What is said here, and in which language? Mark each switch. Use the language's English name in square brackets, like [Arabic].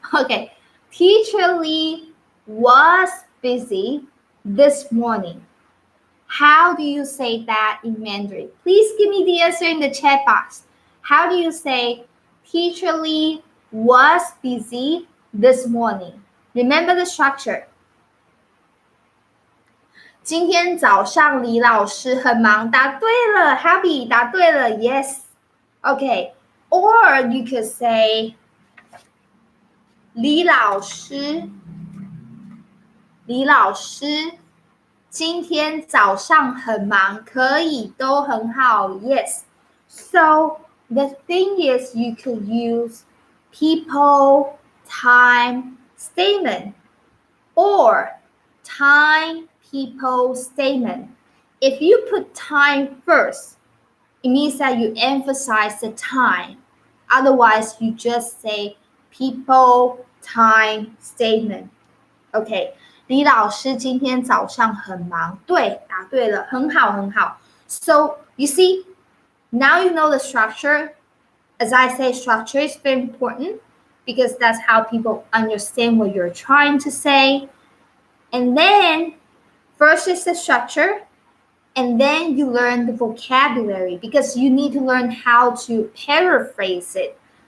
[English] Okay, Teacher Lee was busy this morning. How do you say that in Mandarin? Please give me the answer in the chat box. How do you say, Teacher Lee was busy this morning? Remember the structure. [Chinese] 今天早上李老师很忙，答对了 [English] Happy [Chinese] 答对了 [English] Yes. Okay. [Chinese] Or you could say 李老师今天早上很忙，可以都很好 Yes. [English] So the thing is you could use people, time, statement, or time, people, statement. If you put time first, it means that you emphasize the time. Otherwise, you just say people, time, statement. Okay. [Chinese] 李老师今天早上很忙，对，答对了，很好，很好。 [English] So, you see, now you know the structure. As I say, structure is very important because that's how people understand what you're trying to say. And then, first is the structure, and then you learn the vocabulary because you need to learn how to paraphrase it.